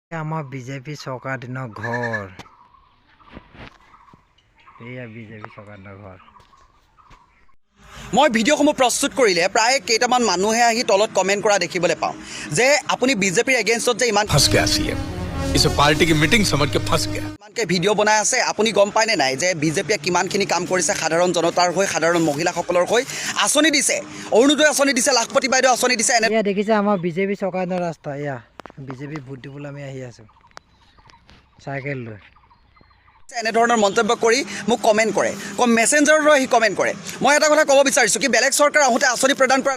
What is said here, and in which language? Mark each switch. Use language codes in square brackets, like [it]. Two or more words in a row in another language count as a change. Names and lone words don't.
[as] আমাৰ বিজেপি চৰকাৰ দিনৰ ঘৰ এয়া বিজেপি চৰকাৰ দিনৰ ঘৰ মই ভিডিঅ'সমূহ প্ৰস্তুত কৰিলে প্ৰায় কেইটামান মানুহে আহি তলত কমেণ্ট কৰা দেখিবলৈ পাওঁ যে আপুনি বিজেপিৰ এগেইনষ্টত যে ইমান [hi] फंस गया सीएम इसे पार्टी की मीटिंग समझ के फंस गया [as] ইমানকৈ ভিডিঅ' বনাই আছে আপুনি গম পায়নে নাই যে বিজেপিয়ে কিমানখিনি কাম কৰিছে সাধাৰণ জনতাৰ হৈ সাধাৰণ মহিলাসকলৰ হৈ আঁচনি দিছে অৰুণোদয় আঁচনি দিছে লাখপতি বাইদেউ আঁচনি দিছে এনে এয়া দেখিছে আমাৰ বিজেপি চৰকাৰ দিনৰ ৰাস্তা এয়া বিজেপি ভোট দিবলৈ আমি আহি আছোঁ চাইকেল লৈ এনেধৰণৰ মন্তব্য কৰি মোক কমেণ্ট কৰে মেছেঞ্জাৰৰ আহি কমেণ্ট কৰে মই এটা কথা ক'ব বিচাৰিছোঁ কি বেলেগ চৰকাৰ আহোঁতে আঁচনি প্ৰদান কৰা